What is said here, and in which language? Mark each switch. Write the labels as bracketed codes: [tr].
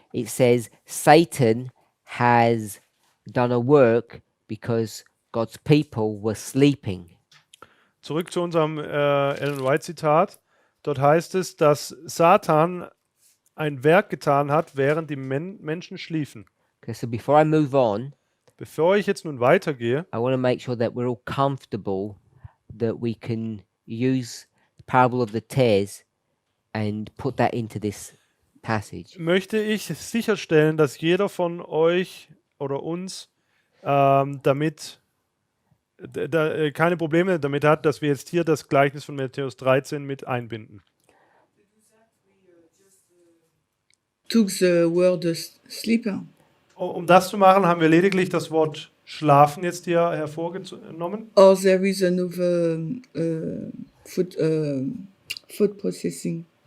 [en] It says Satan has done a work because God's people were sleeping. [de] Zurück zu unserem Ellen White Zitat. Dort heißt es, dass Satan ein Werk getan hat, während die Menschen schliefen. [en] Okay, so before I move on, [de] Bevor ich jetzt nun weitergehe, [en] I want to make sure that we're all comfortable that we can use the parable of the tares and put that into this passage. [de] möchte ich sicherstellen, dass jeder von euch oder uns damit keine Probleme damit hat, dass wir jetzt hier das Gleichnis von Matthäus 13 mit einbinden. [en] Took the word sleeper. [de] Um das zu machen, haben wir lediglich das Wort schlafen jetzt hier hervorgenommen. [en] Or there is another food processing.